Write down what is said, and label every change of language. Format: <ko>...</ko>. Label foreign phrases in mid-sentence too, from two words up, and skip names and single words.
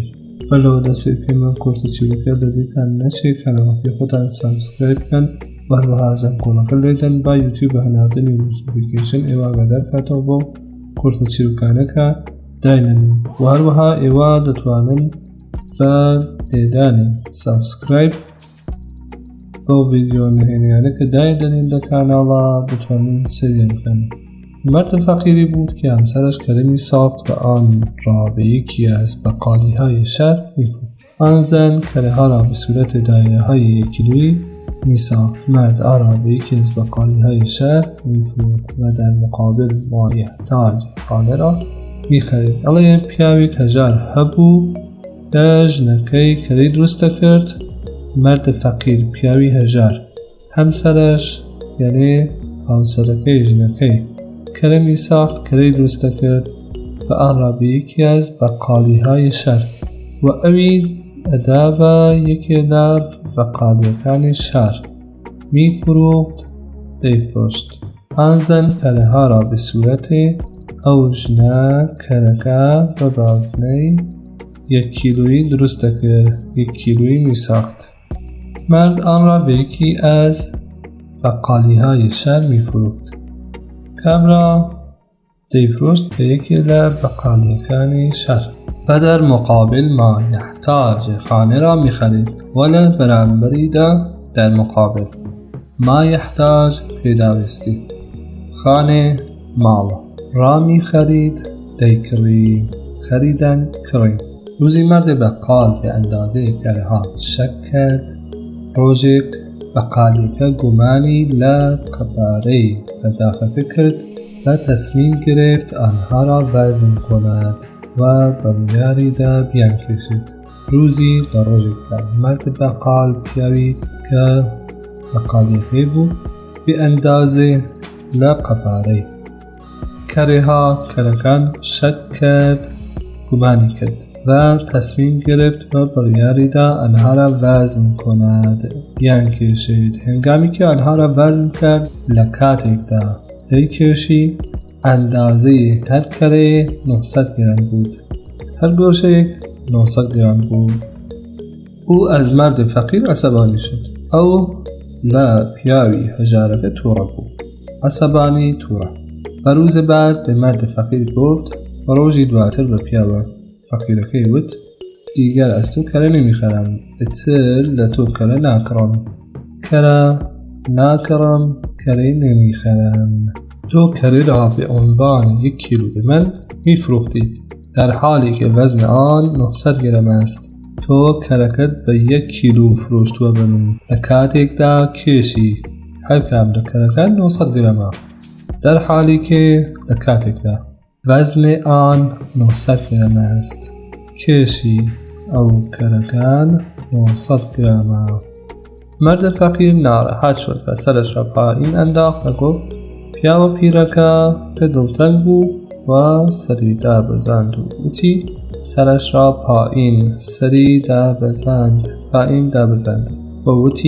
<ckb>بەلەوە دەست پێ بکەین کورتە چیرۆکە لەبیرتان نەچێت کەناڵەکەی خۆتان سابسکرایب بکەن و هەروەها زەنگۆڵەکە لێدەن با یوتیوب بە هەناردنی نۆتیفیکیشن ئێوە ئاگادار کاتەوە بۆ کورتە چیرۆکانەکە داینەنین و هەروەها ئێوە دەتوانن بە لێدانی سابسکرایب بەو ڤیدیۆ نهێنیانە کە دایدەنین لە کاناڵە دەتوانین سەریان بکەن.</ckb> <fa>مرد فقیری بود که همسرش کرمی ساخت و آن را به یکی از بقالی‌های شهر می‌فروخت. آن زن کره ها را به صورت دایره‌های یک‌کیلویی می‌ساخت. مرد آن را به یکی از بقالی‌های شهر می‌فروخت و در مقابل مایحتاج خانه را می‌خرید.</fa> <ckb>ئەڵێ پیاوێک هەژار هەبوو کە ژنەکەی کەرەی دروست دەکرد.</ckb> <fa>مرد فەقیر</fa> <ckb>پیاوی هەژار، هەمسەرش یعنی هاوسەرەکەی ژنەکەی</ckb> <fa>کرمی ساخت،</fa> <ckb>کەرەی دروست دەکرد</ckb> <fa>و آن را به یکی از بقالی‌های شهر</fa> <ckb>و ئەوی ئەدا بە یەکێ لە بەقالیەکانی شار می‌فروخت دەیفرۆشت.</ckb> <fa>آن زن کەرەها را به صورت</fa> <ckb>ئەو ژنە کەرەکە بە بازنەی 1 کیلویی درست دەکرد، 1</ckb> <fa>کیلویی می‌ساخت. مرد آن را به یکی از بقالی‌های شهر می‌فروخت. کام را</fa> <ckb>دەیفرۆشت بە یەکێ لە بەقالیەکانی شار</ckb> <fa>و در مقابل مایحتاج خانه را می‌خرید</fa> <ckb>و لە بەرامبەریدا</ckb> <fa>در مقابل مایحتاج پێداویستی خانه ماڵ را می‌خرید دەیکڕی، خریدن کڕی. روزی مرد بقال به اندازه کره‌ها شک کرد.</fa> <ckb>ڕۆژێک بەقالیەکە گومانی لە قەپارەی پەرداخەکە کرد و</ckb> <fa>تصمیم گرفت آنها را وزن کند</fa> <ckb>و بڕیاریدا بیانکێشێت. روزی لە ڕۆژێکدا</ckb> <fa>مرد بەقال</fa> <ckb>پیاوی کە بەقالیەکەی بوو بێ ئەندازێ لە قەپارەی کەرەکان</ckb> <fa>شک کرد،</fa> <ckb>گومانی کرد</ckb> <fa>و تصمیم گرفت و</fa> <ckb>بڕیاریدا</ckb> <fa>آنها را وزن کند،</fa> <ckb>بیانکێشێت.</ckb> <fa>هنگامی که آنها را وزن کرد</fa> <ckb>لە کاتێکدا دەیکێشی ئەندازەی هەر کەرەیە</ckb> <fa>900 گرم بود.</fa> <ckb>هەر گۆشەیەک</ckb> <fa>900 گرم بود. او از مرد فقیر عصبانی شد.</fa> <ckb>ئەو لە پیاوی هەژارەکە تووڕە بوو، عصبانی تووڕە.</ckb> <fa>و روز بعد به مرد فقیر گفت.</fa> <ckb>ڕۆژی دواتر بە پیاوە فەقیرەکەی وت</ckb> <fa>دیگر از تو کەرە نمیخرم،</fa> <ckb>ئیتر لە تۆ کەرە ناکڕم، کەرە ناکڕم، کەرەی نمیخرم.</ckb> <fa>تو کەرە را به عنوان 1 کیلو به من میفروختی در حالی که وزن آن 900 گرم است.</fa> <ckb>تو کەرەکەت بە 1 کیلو فرۆشتووە بە من لە کاتێکدا کێشی هەر کام لە کەرەکان 900 گرمە،</ckb> <fa>در حالی که</fa> <ckb>لە کاتێکدا</ckb> <fa>وزن آن 900 گرم است،</fa> <ckb>کێشی ئەو کەرەکان 900 گرمە.</ckb> <fa>مرد فقیر ناڕەحەت شد و سرش را پایین انداخت و گفت.</fa> <ckb>پیاوە پیرەکە پێ دڵتەنگ بوو و سەری دابەزاند و وتی</ckb> <fa>سرش را پایین</fa> <ckb>دابەزاند و وتی</ckb>